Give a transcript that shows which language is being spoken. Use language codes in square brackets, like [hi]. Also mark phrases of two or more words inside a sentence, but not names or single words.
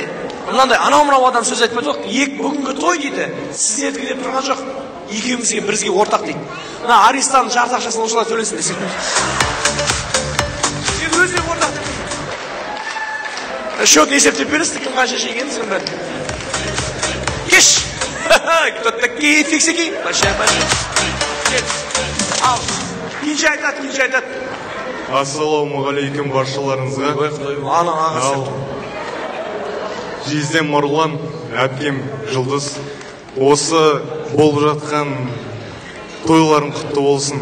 [kk] Мынандай анау-мынау адам сөз айтпайды жоқ. Бүгінгі той дейді, сіздердікі деп тұрған жоқ. Екеумізге бірізге ортақ дейді. Мына Аристанның жарты ақшасын осылай төлесін десек. Сен өзіне ортақ деп. Счет есептеп бересің, кім қанша жеген сен бәрі. Кеш! [ru] Кто такие фиксики? Большая. [kk] Ал, кенже айтады. Ассалаумағалейкум баршаларыңызға. Ана ағасы. Жездем Марғұлан, әпкем Жұлдыз. Осы болып жатқан тойларың құтты болсын.